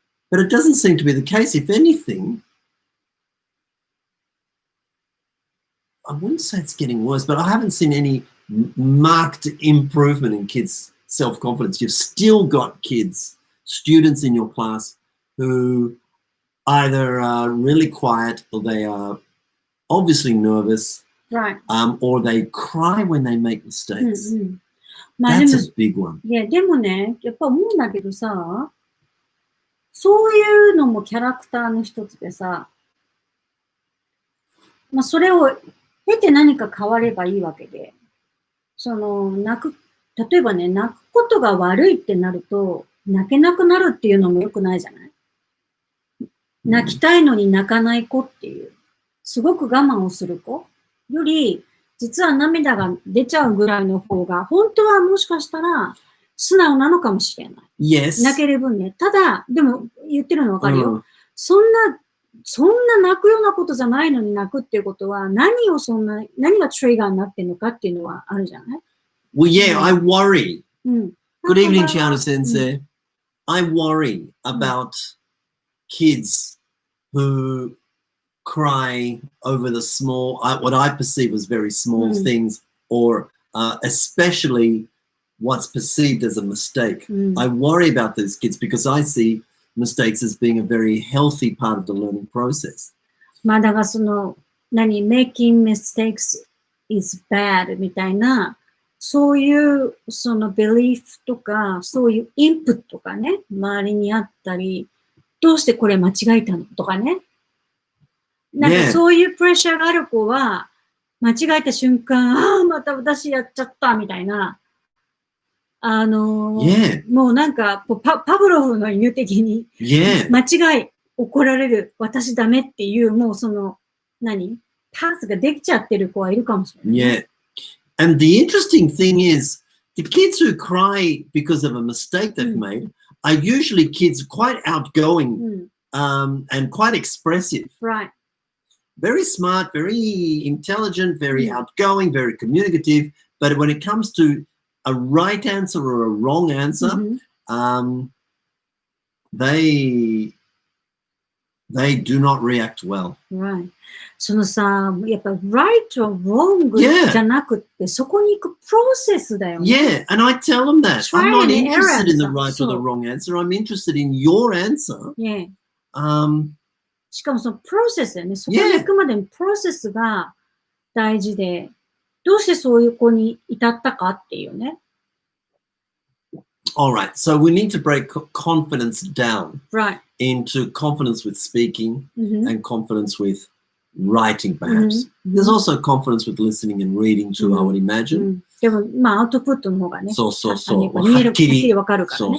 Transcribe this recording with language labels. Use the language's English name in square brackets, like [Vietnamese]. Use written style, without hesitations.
[English] But it doesn't seem to be the case. If anything, I wouldn't say it's getting worse, but I haven't seen any marked improvement in kids' self-confidence. You've still got kids, students in your class who either are really quiet or they are obviously nervous, or they cry when they make mistakes. That's a big one. [Japanese] いや、でもね、やっぱ思うんだけどさ、そういうのもキャラクターの一つでさ、まあそれを経て何か変わればいいわけで、例えばね、泣くことが悪いってなると、泣けなくなるっていうのも良くないじゃない？泣きたいのに泣かない子っていう、すごく我慢をする子より、実は涙が出ちゃうぐらいの方が、本当はもしかしたら素直なのかもしれない。 [English] Yes. [Japanese] 泣ける分ね。ただ、でも言ってるのわかるよ。そんな泣くようなことじゃないのに泣くっていうことは、何がトリガーになってるのかっていうのはあるじゃない？ [English] Well, yeah, I worry. Good evening, Chiana Sensei. I worry about kids who cry over the small, what I perceive as very small things, or especially what's perceived as a mistake. I worry about those kids because I see mistakes as being a very healthy part of the learning process. [Japanese] まあだから [English] making mistakes is bad [Japanese] みたいな、そういうbelief とか、そういうインプットがね、周りにあったり、どうしてこれ間違えたのとかね。なんかそういうプレッシャーがある子は、間違えた瞬間、また私やっちゃったみたいな、もうなんかパブロフの犬的に、間違い、怒られる、私ダメっていう、もうパスができちゃってる子はいるかもしれない。 [English] Yeah. And the interesting thing is, the kids who cry because of a mistake they've made are usually kids quite outgoing and quite expressive. Right. Very smart, very intelligent, very outgoing, very communicative. But when it comes to a right answer or a wrong answer, they do not react well. Right. [Japanese] やっぱ [English] right or wrong [Japanese] じゃなくって、そこに行くプロセスだよね。 [English] Yeah, and I tell them that. I'm not interested in the right or the wrong answer. I'm interested in your answer. Yeah. [Japanese] しかもそのプロセスだよね。そこに行くまでのプロセスが大事で、どうしてそういう子に至ったかっていうね。 [English] All right, so we need to break confidence down into confidence with speaking and confidence with writing, perhaps. There's also confidence with listening and reading too, I would imagine. [Japanese] でも、まあ、アウトプットの方がね。そう。はっきりわかるからね。